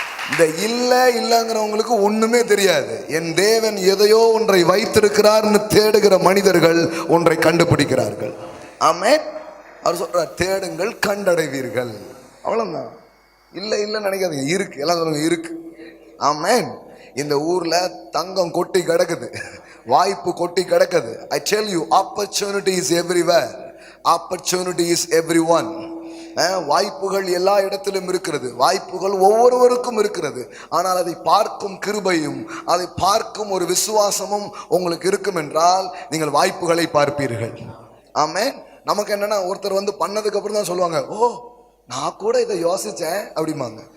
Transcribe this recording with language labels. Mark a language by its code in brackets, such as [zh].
[ta] இந்த இல்லைங்கிறவங்களுக்கு ஒண்ணுமே தெரியாது. என் தேவன் எதையோ ஒன்றை வைத்திருக்கிறார்னு தேடுகிற மனிதர்கள் ஒன்றை கண்டுபிடிக்கிறார்கள். ஆமென். அவர் சொல்றார், தேடுங்கள் கண்டடைவீர்கள். அவ்வளவுதான். இல்லைன்னு நினைக்காதீங்க, இருக்கு. எல்லாம் சொல்லுங்க, இருக்கு. ஆமென். இந்த ஊர்ல தங்கம் கொட்டி கிடக்குது, வாய்ப்பு கொட்டி கிடக்குது. [en] I tell you, opportunity is everywhere. Opportunity is everyone. [ta] வாய்ப்புகள் எல்லா இடத்திலும் இருக்கிறது, வாய்ப்புகள் ஒவ்வொருவருக்கும் இருக்கிறது. ஆனால் அதை பார்க்கும் கிருபையும் அதை பார்க்கும் ஒரு விசுவாசமும் உங்களுக்கு இருக்கும் என்றால் நீங்கள் வாய்ப்புகளை பார்ப்பீர்கள். ஆமென். நமக்கு என்னன்னா, ஒருத்தர் பண்ணதுக்கு அப்புறம் தான் சொல்லுவாங்க, ஓ நான் கூட இதை யோசிச்சேன் அப்படிம்பாங்க.